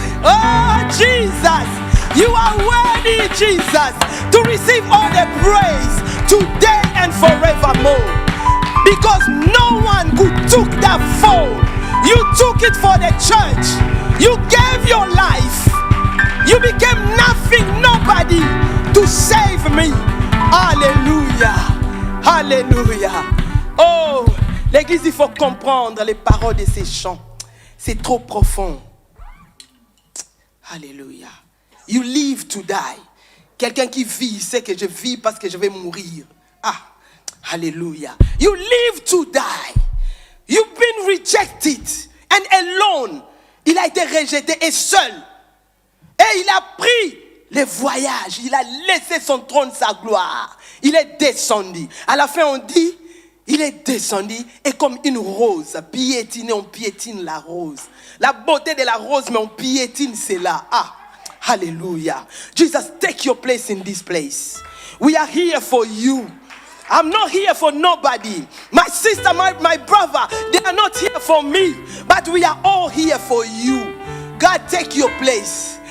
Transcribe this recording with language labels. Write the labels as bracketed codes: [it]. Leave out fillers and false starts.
[en] Oh, Jesus, you are worthy, Jesus, to receive all the praise today and forevermore. Because no one could took that fall. You took it for the church. You gave your life. You became nothing, nobody to save me. [fr] Alléluia. Alléluia. Oh, l'église, il faut comprendre les paroles de ces chants. C'est trop profond. Alléluia. [en] You live to die. [fr] Quelqu'un qui vit sait que je vis parce que je vais mourir. [en] Ah, alléluia. You live to die. You've been rejected and alone. [fr] Il a été rejeté et seul. Et il a pris le voyage. Il a laissé son trône, sa gloire. Il est descendu. À la fin, on dit, il est descendu et comme une rose, piétinée, on piétine la rose. La beauté de la rose, mais on piétine cela. Ah, hallelujah. [en] Jesus, take your place in this place. We are here for you. I'm not here for nobody. My sister, my brother, they are not here for me. But we are all here for you. God, take your place.